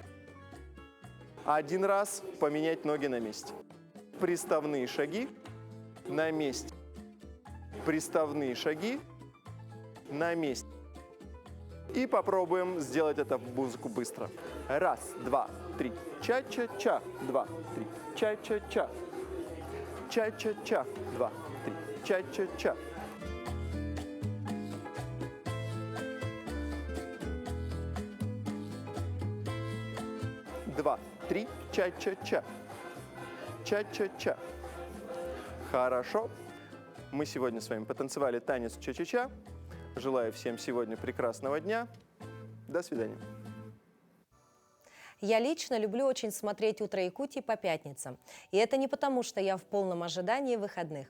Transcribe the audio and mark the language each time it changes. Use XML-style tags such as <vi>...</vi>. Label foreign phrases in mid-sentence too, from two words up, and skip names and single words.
<ru>1 раз поменять ноги на месте. Приставные шаги на месте. Приставные шаги на месте. И попробуем сделать это в музыку быстро. Раз, два, три. Ча-ча-ча. 2, 3. Ча-ча-ча. Ча-ча-ча. 2, 3. Ча-ча-ча. Два, 3. Ча-ча-ча. Ча-ча-ча. Хорошо. Мы сегодня с вами потанцевали танец ча-ча-ча. Желаю всем сегодня прекрасного дня. До свидания. Я лично люблю очень смотреть «Утро Якутии» по пятницам. И это не потому, что я в полном ожидании выходных.</ru>